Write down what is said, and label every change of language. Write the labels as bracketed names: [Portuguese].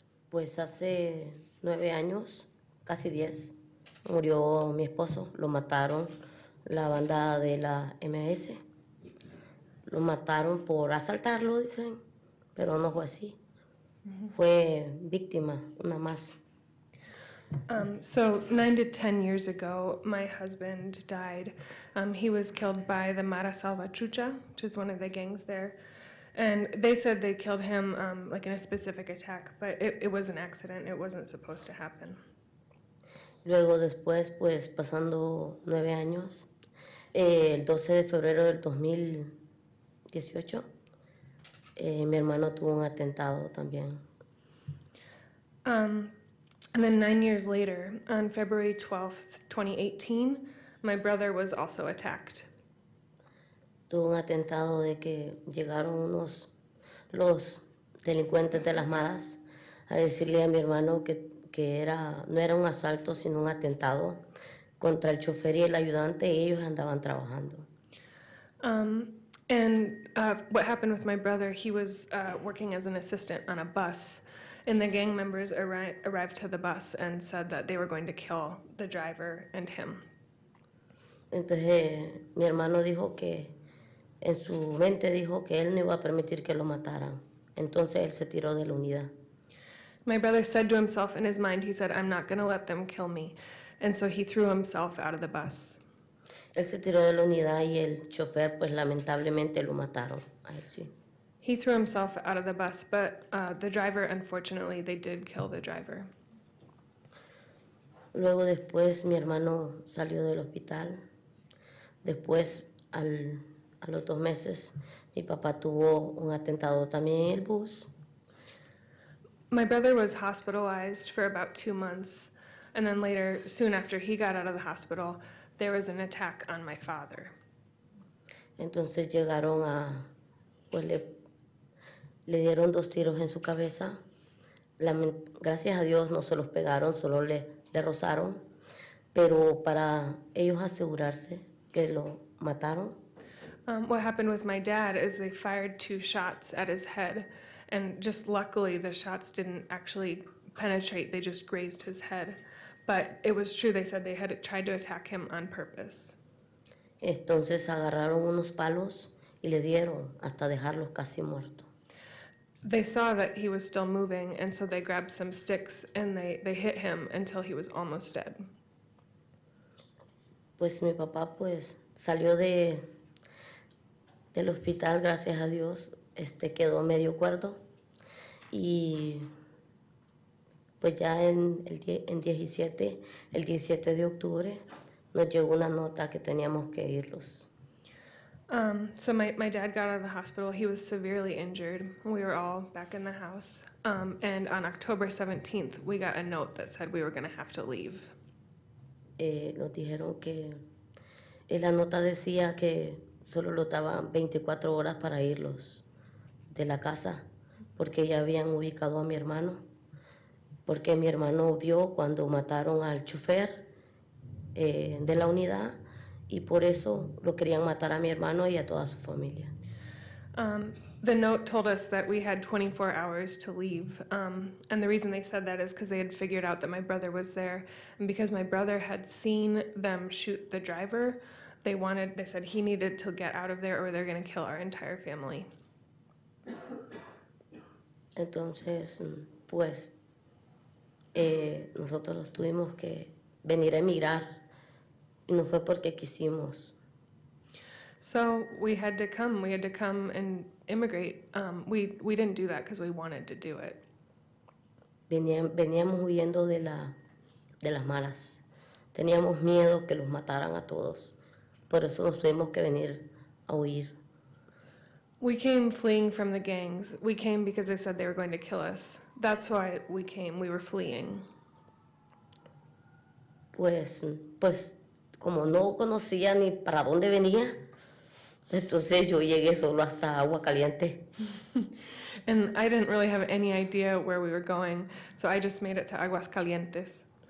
[Spanish] Pues hace 9 años, casi 10, murió mi esposo. Lo mataron la banda de la MS. Lo mataron por asaltarlo, dicen, pero no fue así. Fue víctima, una más. [English] So 9 to 10 years ago, my husband died. He was killed by the Mara Salvatrucha, which is one of the gangs there. And they said they killed him like in a specific attack, but it was an accident. It wasn't supposed to happen. [Spanish] Luego después, pues pasando 9 años, el 12 de febrero del 2018, mi hermano tuvo un atentado también. [English] And then 9 years later, on February 12th, 2018, my brother was also attacked. [Spanish] Tuvo un atentado de que llegaron los delincuentes de las maras a decirle a mi hermano que no era un asalto, sino un atentado contra el chofer y el ayudante, y ellos andaban trabajando. [English] What happened with my brother, he was working as an assistant on a bus, and the gang members arrived to the bus and said that they were going to kill the driver and him. [Spanish] Entonces mi hermano dijo que en su mente dijo que él no iba a permitir que lo mataran. Entonces él se tiró de la unidad. [English] My brother said to himself in his mind, he said, I'm not going to let them kill me. And so he threw himself out of the bus. [Spanish] Él se tiró de la unidad y el chofer, pues lamentablemente lo mataron a él, sí. [English] He threw himself out of the bus, but the driver, unfortunately, they did kill the driver. [Spanish] Luego después mi hermano salió del hospital. Después, a los 2 meses, mi papá tuvo un atentado también en el bus. [English] My brother was hospitalized for about 2 months, and then later, soon after he got out of the hospital, there was an attack on my father. [Spanish] Entonces llegaron pues le dieron 2 tiros en su cabeza. Gracias a Dios no se los pegaron, solo le rozaron, pero para ellos asegurarse que lo mataron. [English] What happened with my dad is they fired 2 shots at his head, and just luckily the shots didn't actually penetrate, they just grazed his head. But it was true, they said they had tried to attack him on purpose. [Spanish] Entonces agarraron unos palos y le dieron hasta dejarlo casi muerto. [English] They saw that he was still moving, and so they grabbed some sticks and they hit him until he was almost dead. [Spanish] Pues mi papá pues salió del hospital, gracias a Dios, quedó medio cuerdo, y pues ya el 17 de octubre nos llegó una nota que teníamos que irlos. [English] So my dad got out of the hospital. He was severely injured. We were all back in the house. And on October 17th, we got a note that said we were going to have to leave. [Spanish] Nos dijeron que la nota decía que solo lo daban 24 horas para irlos de la casa, porque ya habían ubicado a mi hermano, porque mi hermano vio cuando mataron al chofer de la unidad, y por eso lo querían matar a mi hermano y a toda su familia. [English] The note told us that we had 24 hours to leave, and the reason they said that is because they had figured out that my brother was there, and because my brother had seen them shoot the driver, they said he needed to get out of there or they're going to kill our entire family. [Spanish] Entonces, pues, nosotros los tuvimos que venir a emigrar, y no fue porque quisimos. [English] So we had to come and immigrate. We didn't do that because we wanted to do it. [Spanish] Veníamos huyendo de las malas. Teníamos miedo que los mataran a todos. Por eso nos tuvimos que venir a huir. [English] We came fleeing from the gangs. We came because they said they were going to kill us. That's why we came. We were fleeing. [Spanish] Pues como no conocía ni para dónde venía, entonces yo llegué solo hasta Agua Caliente. [English] And I didn't really have any idea where we were going, so I just made it to Aguas Calientes.